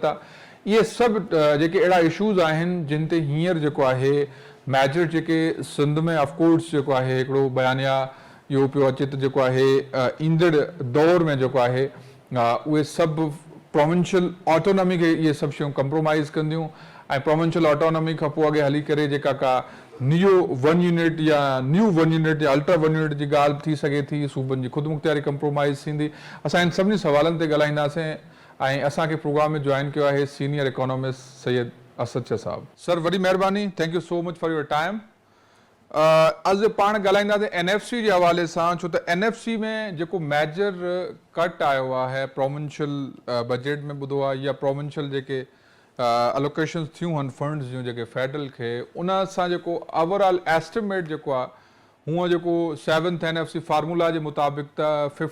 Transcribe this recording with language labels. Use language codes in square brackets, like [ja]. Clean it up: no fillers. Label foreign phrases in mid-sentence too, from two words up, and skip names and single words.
[sd] आहे, इहे सभु जेके अहिड़ा इशूज़ आहिनि जिन ते हींअर जेको आहे मेजर जेके सिंध में ऑफकोर्स जेको आहे हिकिड़ो बयानिया इहो पियो अचे त जेको आहे ईंदड़ दौर में जेको आहे उहे सभु [en] provincial autonomy [sd] खे इहे सभु शयूं कंप्रोमाइज़ कंदियूं ऐं [en] provincial autonomy [sd] खां पोइ अॻे हली करे जेका का [en] neo 1 unit [sd] या [en] new 1 unit [sd] या [en] ultra 1 unit [sd] जी ॻाल्हि थी सघे थी, सूबनि जी ख़ुदि मुख़्तियारी कंप्रोमाइज़ थींदी। असां इन सभिनी सवालनि ते ॻाल्हाईंदासीं ऐं असांखे प्रोग्राम में जॉइन कयो आहे [en] senior economist [sd] सैयद असद शाह साहब। सर वॾी महिरबानी, [en] Thank you so much for your time. [sd] अॼु पाण ॻाल्हाईंदासीं एनएफसी जे हवाले सां, छो त एनएफसी में जेको [en] major cut [sd] आयो आहे [en] provincial budget [sd] में ॿुधो आहे या प्रोविंशियल जेके अलोकेशन्स थियूं आहिनि फंड्स जूं जेके फेडरल खे, उन सां जेको [en] overall estimate [sd] जेको आहे हूअं जेको 7th [en] NFC formula [sd] जे मुताबिक़ त